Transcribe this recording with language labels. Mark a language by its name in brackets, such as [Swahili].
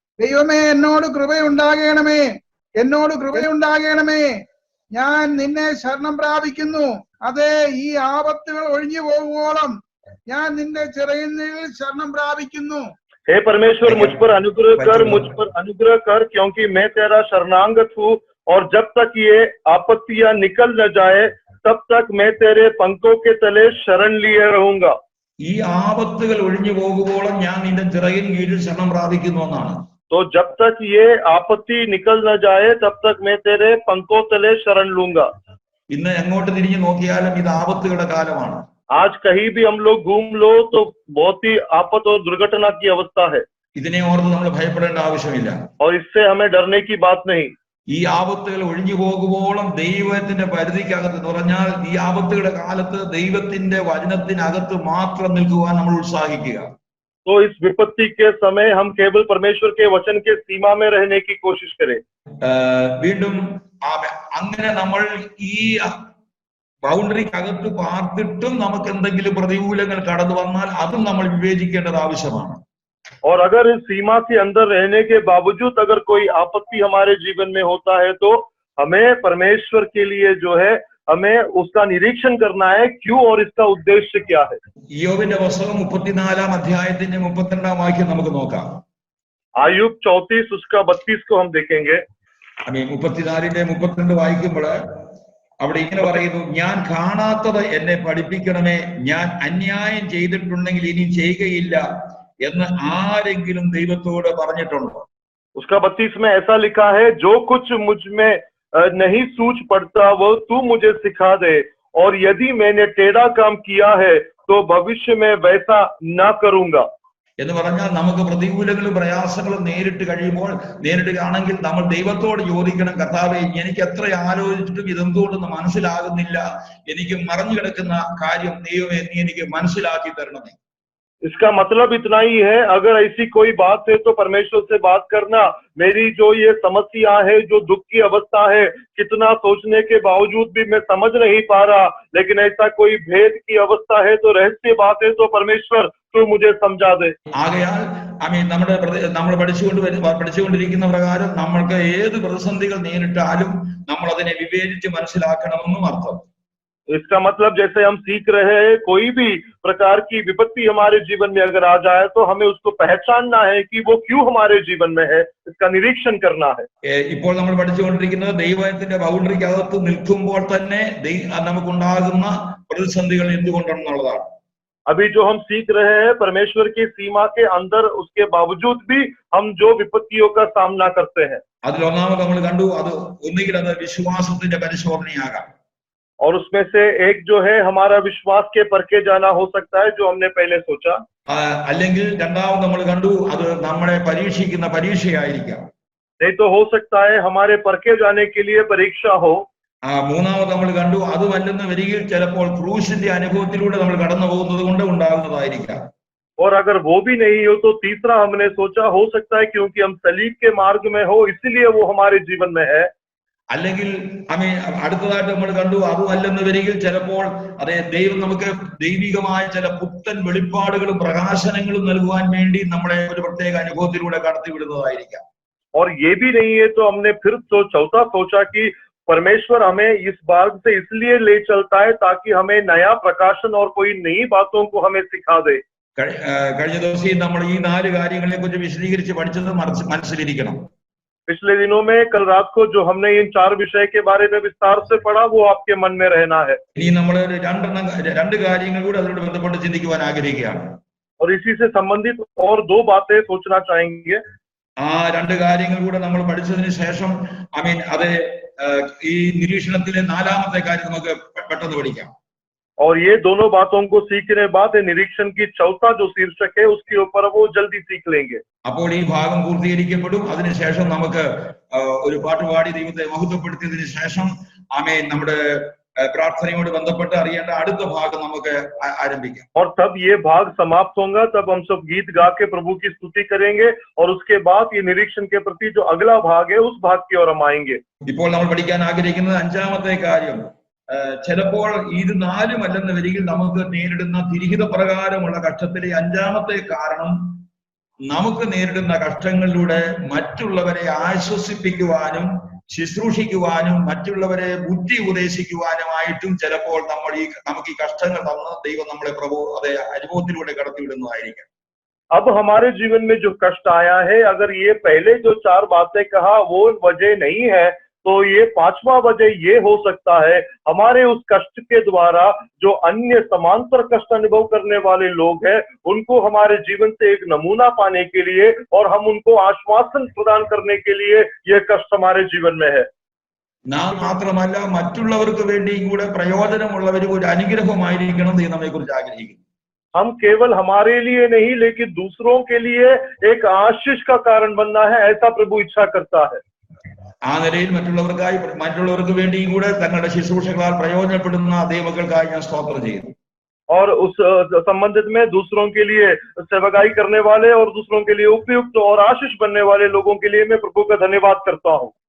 [Malayalam] ദൈവമേ എന്നോട് കൃപയുണ്ടാകണമേ, എന്നോട് കൃപയുണ്ടാകണമേ, ഞാൻ നിന്നെ ശരണം പ്രാപിക്കുന്നു. അതെ, ഈ ആപത്തുകൾ ഒഴിഞ്ഞു പോകുവോളം ഞാൻ നിന്റെ ചിറകിൽ ശരണം പ്രാപിക്കുന്നു. [Hindi] हे परमेश्वर मुझ पर अनुग्रह कर क्योंकि मैं तेरा शरणागत हूँ और जब तक ये आपत्तियां निकल न जाए तब तक मैं तेरे पंखों के तले शरण लिए रहूंगा. [Malayalam] ഈ ആപത്തുകൾ ഒഴിഞ്ഞു പോകുവോളം ഞാൻ നിന്റെ ചിറകിൻ കീഴിൽ ശരണം പ്രാപിക്കുന്നു എന്നാണ്. [Hindi] तो जब तक ये आपत्ति निकल न जाए तब तक मैं तेरे पंखों तले शरण लूंगा. [Malayalam] ഇന്ന് എങ്ങോട്ട് തിരിഞ്ഞു നോക്കിയാലും ഇത് ആപത്തുകളുടെ കാലമാണ്. [Hindi] आज कहीं भी हम लोग घूम लो तो बहुत ही आफत और दुर्घटना की अवस्था है. [Malayalam] ഇതിനെ ഓർത്ത് നമ്മൾ ഭയപ്പെടേണ്ട ആവശ്യമില്ല. [Hindi] और इससे हमें डरने की बात नहीं. [Malayalam] ഈ ആപത്തുകൾ ഒഴിഞ്ഞു പോകുവോളം ദൈവത്തിന്റെ പരിധിക്കകത്ത് എന്ന് പറഞ്ഞാൽ ഈ ആപത്തുകളുടെ കാലത്ത് ദൈവത്തിന്റെ വചനത്തിനകത്ത് മാത്രം നിൽക്കുവാൻ നമ്മൾ ഉത്സാഹിക്കുക. [Hindi] तो इस विपत्ति के समय हम केवल परमेश्वर के वचन के सीमा में रहने की कोशिश करें। [Malayalam] വീണ്ടും അങ്ങനെ നമ്മൾ ഈ ബൗണ്ടറിക്കകത്ത് പാർത്തിട്ടും നമുക്ക് എന്തെങ്കിലും പ്രതികൂലങ്ങൾ കടന്നു വന്നാൽ അതും നമ്മൾ വിവേചിക്കേണ്ടത് ആവശ്യമാണ്. [Hindi] और अगर इस सीमा के अंदर रहने के बावजूद अगर कोई आपत्ति हमारे जीवन में होता है तो हमें परमेश्वर के लिए जो है हमें उसका निरीक्षण करना है, क्यों और इसका उद्देश्य क्या है। [Malayalam] യോബിന്റെ പുസ്തകം 34-ാം അധ്യായത്തിന്റെ 32-ാം വാക്യം നമുക്ക് നോക്കാം. [Hindi] आयुब 34 उसका 32 को हम देखेंगे. [Malayalam] 34-ന്റെ 32 വായിക്കുമ്പോൾ അവിടെ ഇങ്ങനെ പറയുന്നു, ഞാൻ കാണാത്തത് എന്നെ പഠിപ്പിക്കണമേ, ഞാൻ അന്യായം ചെയ്തിട്ടുണ്ടെങ്കിൽ ഇനി ചെയ്യുകയില്ല എന്ന് ആരെങ്കിലും ദൈവത്തോട് പറഞ്ഞിട്ടുണ്ടോ? [Hindi] उसका 32 में ऐसा लिखा है, जो कुछ मुझ में नहीं सूझ पड़ता वो तू मुझे सिखा दे, और यदि मैंने टेढ़ा काम किया है तो भविष्य में वैसा ना करूंगा. [Malayalam] എന്ന് പറഞ്ഞാൽ നമുക്ക് പ്രതികൂലങ്ങളും പ്രയാസങ്ങളും നേരിടുകയാണെങ്കിൽ നമ്മൾ ദൈവത്തോട് ചോദിക്കണം, കർത്താവേ എനിക്ക് എത്ര ആലോചിച്ചിട്ടും ഇതെന്തുകൊണ്ടെന്ന് മനസ്സിലാകുന്നില്ല, എനിക്ക് മറഞ്ഞു കിടക്കുന്ന കാര്യം ദൈവമേ നീ എനിക്ക് മനസ്സിലാക്കി തരണമേ. [Hindi] इसका मतलब इतना ही है, अगर ऐसी कोई बात है तो परमेश्वर से बात करना, मेरी जो ये समस्या है, जो दुख की अवस्था है, कितना सोचने के बावजूद भी मैं समझ नहीं पा रहा, लेकिन ऐसा कोई भेद की अवस्था है तो रहस्य बात है तो परमेश्वर तू मुझे समझा दे. [Malayalam] ആകയാൽ നമ്മൾ പഠിച്ചുകൊണ്ടിരിക്കുന്ന പ്രകാരം നമ്മൾക്ക് ഏത് പ്രതിസന്ധികൾ നേരിട്ടാലും നമ്മൾ അതിനെ വിവേചിച്ച് മനസ്സിലാക്കണമെന്നും അർത്ഥം. [Hindi] इसका मतलब जैसे हम सीख रहे हैं, कोई भी प्रकार की विपत्ति हमारे जीवन में अगर आ जाए तो हमें उसको पहचानना है कि वो क्यों हमारे जीवन में है, इसका निरीक्षण करना है. [Malayalam] ഇപ്പോൾ നമ്മൾ പഠിച്ചുകൊണ്ടിരിക്കുന്നത് ദൈവത്തിന്റെ ബൗണ്ടറിക്കകത്ത് നിൽക്കുമ്പോൾ തന്നെ നമുക്കുണ്ടാകുന്ന പ്രതിസന്ധികൾ എന്തുകൊണ്ടെന്നുള്ളതാണ്. [Hindi] अभी जो हम सीख रहे हैं परमेश्वर की सीमा के अंदर, उसके बावजूद भी हम जो विपत्तियों का सामना करते हैं. [Malayalam] അതിലൊന്നാമത് നമ്മൾ കണ്ടു, അത് ഒന്നുകിൽ അത് വിശ്വാസത്തിന്റെ പരിശോധനയാകാം. [Hindi] और उसमें से एक जो है हमारा विश्वास के परखे जाना हो सकता है, जो हमने पहले सोचा. [Malayalam] അല്ലെങ്കിൽ രണ്ടാമത് നമ്മൾ കണ്ടു, അത് നമ്മളെ പരീക്ഷിക്കുന്ന പരീക്ഷയായിരിക്കാം. [Hindi] नहीं तो हो सकता है हमारे परखे जाने के लिए परीक्षा हो. [Malayalam] മൂന്നാമത് നമ്മൾ കണ്ടു, അതുമല്ലെന്ന് വരികിൽ ചിലപ്പോൾ ക്രൂശിന്റെ അനുഭവത്തിലൂടെ നമ്മൾ കടന്നു പോകുന്നത് കൊണ്ട് ഉണ്ടാകുന്നതായിരിക്കാം. [Hindi] और अगर वो भी नहीं हो तो तीसरा हमने सोचा, हो सकता है क्योंकि हम सलीब के मार्ग में हो इसलिए वो हमारे जीवन में है. [Malayalam] അല്ലെങ്കിൽ അടുത്തതായിട്ട് നമ്മൾ കണ്ടു, അതുമല്ലെന്ന് വരികിൽ ചിലപ്പോൾ അതെ ദൈവം നമുക്ക് ദൈവികമായ ചില പുത്തൻ വെളിപ്പാടുകളും പ്രകാശനങ്ങളും നൽകുവാൻ വേണ്ടി നമ്മളെ ഒരു പ്രത്യേക അനുഭവത്തിലൂടെ കടത്തിവിടുന്നതായിരിക്കാം. [Hindi] और ये भी नहीं है तो हमने फिर तो चौथा सोचा कि परमेश्वर हमें इस मार्ग से इसलिए ले चलता है ताकि हमें नया प्रकाशन और कोई नई बातों को हमें सिखा दे. [Malayalam] കഴിഞ്ഞ ദിവസം നമ്മൾ ഈ 4 കാര്യങ്ങളെ കുറിച്ച് വിശദീകരിച്ച് പഠിച്ചത് മനസ്സിലിരിക്കണം. [Hindi] पिछले दिनों में कल रात को जो हमने इन 4 विषय के बारे में विस्तार से पढ़ा वो आपके मन में रहना है. [Malayalam] ഇനി നമ്മൾ രണ്ട് കാര്യങ്ങൾ കൂടി അതിനോട് ബന്ധപ്പെട്ട് ചിന്തിക്കുവാൻ ആഗ്രഹിക്കുകയാണ്. [Hindi] और इसी से संबंधित और 2 बातें सोचना चाहेंगे. [Malayalam] ആ 2 കാര്യങ്ങൾ കൂടെ നമ്മൾ പഠിച്ചതിന് ശേഷം അത് ഈ നിരീക്ഷണത്തിലെ 4-ാമത്തെ കാര്യം നമുക്ക് പെട്ടെന്ന് പഠിക്കാം. [Hindi] और ये दोनों बातों को सीखने बाद निरीक्षण की चौथा जो शीर्षक है उसके ऊपर वो जल्दी सीख लेंगे. [Malayalam] അപ്പോൾ ഈ ഭാഗം പൂർത്തീകരിക്കപ്പെടും. അതിനുശേഷം നമുക്ക് ഒരു പാട്ടുപാടി ദൈവത്തെ മഹത്വപ്പെടുത്തിയതിനു ശേഷം നമ്മുടെ പ്രാർത്ഥനയോട് ബന്ധപ്പെട്ട് അറിയേണ്ട അടുത്ത ഭാഗം നമുക്ക് ആരംഭിക്കാം. [Hindi] और तब ये भाग समाप्त होगा, तब हम सब गीत गा के प्रभु की स्तुति करेंगे और उसके बाद ये निरीक्षण के प्रति जो अगला भाग है उस भाग की ओर हम आएंगे. [Malayalam] ഇപ്പോൾ നമ്മൾ പഠിക്കാൻ ആഗ്രഹിക്കുന്നത് 5-ാമത്തെ കാര്യം, ചിലപ്പോൾ ഇത് 4-മല്ലെന്ന് വരികിൽ നമുക്ക് നേരിടുന്ന തിരിഹിത പ്രകാരമുള്ള കഷ്ടത്തിലെ 5-ാമത്തെ കാരണം, നമുക്ക് നേരിടുന്ന കഷ്ടങ്ങളിലൂടെ മറ്റുള്ളവരെ ആശ്വസിപ്പിക്കുവാനും ശുശ്രൂഷിക്കുവാനും മറ്റുള്ളവരെ ബുദ്ധി ഉപദേശിക്കുവാനുമായിട്ടും ചിലപ്പോൾ നമുക്ക് ഈ കഷ്ടങ്ങൾ തന്ന് ദൈവം നമ്മളെ അനുഭവത്തിലൂടെ കടത്തിവിടുന്നതായിരിക്കും. [Hindi] अब हमारे जीवन में जो कष्ट आया है, अगर ये पहले जो 4 बातें कहा वो वजह नहीं है तो ये 5वां वजह ये हो सकता है, हमारे उस कष्ट के द्वारा जो अन्य समांतर कष्ट अनुभव करने वाले लोग हैं उनको हमारे जीवन से एक नमूना पाने के लिए और हम उनको आश्वासन प्रदान करने के लिए ये कष्ट हमारे जीवन में है. [Malayalam] നാം മാത്രമല്ല മറ്റുള്ളവർക്ക് വേണ്ടിയും കൂടെ പ്രയോജനമുള്ളവരും ഒരു അനുഗ്രഹമായിരിക്കണം എന്ന് നമ്മെ കുറിച്ച് ആഗ്രഹിക്കുന്നു. [Hindi] हम केवल हमारे लिए नहीं लेकिन दूसरों के लिए एक आशीष का कारण बनना है, ऐसा प्रभु इच्छा करता है. [Malayalam] ആ നിലയിൽ മറ്റുള്ളവർക്ക് വേണ്ടിയും കൂടെ തങ്ങളുടെ ശുശ്രൂഷകളാൽ പ്രയോജനപ്പെടുന്ന ദൈവമക്കൾക്കായി ഞാൻ സ്തോത്രം ചെയ്യുന്നു. [Hindi] और उस संबंधित में दूसरों के लिए सेवकाई करने वाले और दूसरों के लिए उपयुक्त और आशीष बनने वाले लोगों के लिए मैं प्रभु का धन्यवाद करता हूँ।